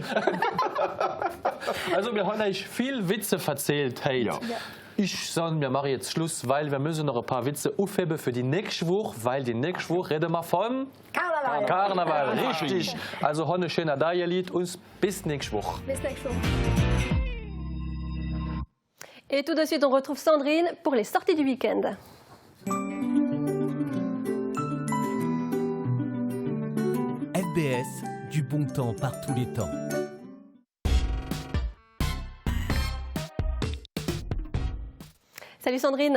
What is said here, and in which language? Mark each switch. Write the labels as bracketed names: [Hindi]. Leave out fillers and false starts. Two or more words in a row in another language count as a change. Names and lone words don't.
[German] Also wir haben euch viel Witze erzählt heute. Ja. Ich sage, wir machen jetzt Schluss, weil wir müssen noch ein paar Witze aufheben für die nächste Woche, weil die nächste Woche reden wir von Karneval. Richtig. Also eine schöne Lied und bis nächste Woche. Bis nächste Woche. [French] Et tout de suite, on retrouve Sandrine pour les sorties du week-end. FBS, du bon temps par tous les temps. Salut Sandrine.